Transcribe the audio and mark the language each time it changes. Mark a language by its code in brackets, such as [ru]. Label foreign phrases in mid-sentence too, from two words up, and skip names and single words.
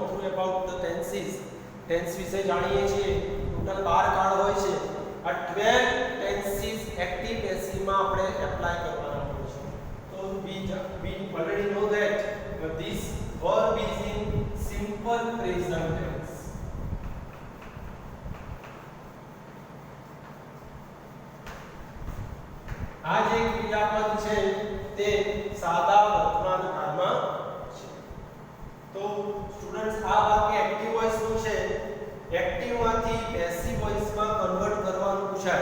[en] about the tenses. [gu] ટેન્સ વિશે જાણીએ છીએ. ટોટલ 12 કાર્ડ હોય છે. આ 12 ટેન્સીસ [en] active passive [gu] માં આપણે એપ્લાય કરવાના હોય છે. [en] તો we already know that this verb is in simple present tense. [gu] આ જે ક્રિયાપદ છે તે સાદા વર્તમાન કાળમાં છે. તો સ્ટુડન્ટ્સ આ વાક્ય [en] active voice [gu] નું છે. એક્ટિવ માંથી [en] passive voice [gu] માં કન્વર્ટ કરવાનું પૂછાય.